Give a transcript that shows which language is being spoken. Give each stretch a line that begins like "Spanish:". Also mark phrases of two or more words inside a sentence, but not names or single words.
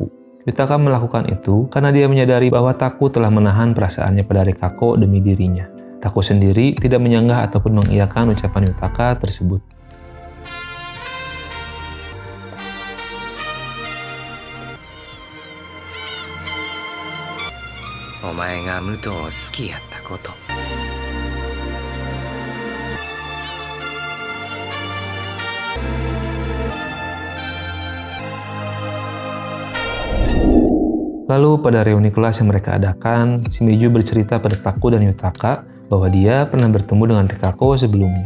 Indonesian: Yutaka melakukan itu karena dia menyadari bahwa Taku telah menahan perasaannya pada Rikako demi dirinya. Taku sendiri tidak menyanggah ataupun mengiyakan ucapan Yutaka tersebut.
Japanese: お前が武藤を好きやったこと。
Indonesian: Lalu pada reuni kelas yang mereka adakan, Shimizu bercerita pada Taku dan Yutaka bahwa dia pernah bertemu dengan Rikako sebelumnya.